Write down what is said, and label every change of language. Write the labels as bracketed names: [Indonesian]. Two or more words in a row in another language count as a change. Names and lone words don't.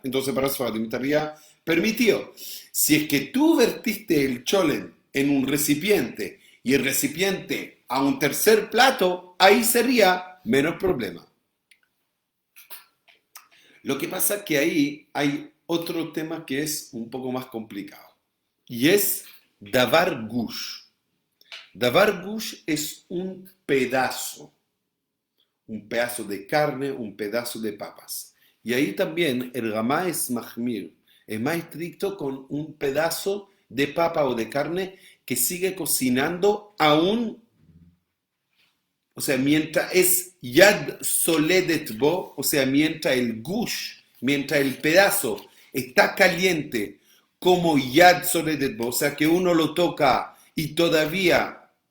[Spanish] Entonces para Sfaradim estaría permitido. Si es que tú vertiste el cholent en un recipiente y el recipiente a un tercer plato, ahí sería menos problema. Lo que pasa es que ahí hay otro tema que es un poco más complicado y es [Hebrew] דבר גוש. דבר גוש [Spanish] es un pedazo de carne, un pedazo de papas. Y ahí también el Ramá es mahmir, es más estricto con un pedazo de papa o de carne que sigue cocinando aún, o sea, mientras es [Hebrew] יד סולדת בו, [Spanish] o sea, mientras el gush, mientras el pedazo está caliente como [Hebrew] יד סולדת בו, [Spanish] o sea, que uno lo toca y todavía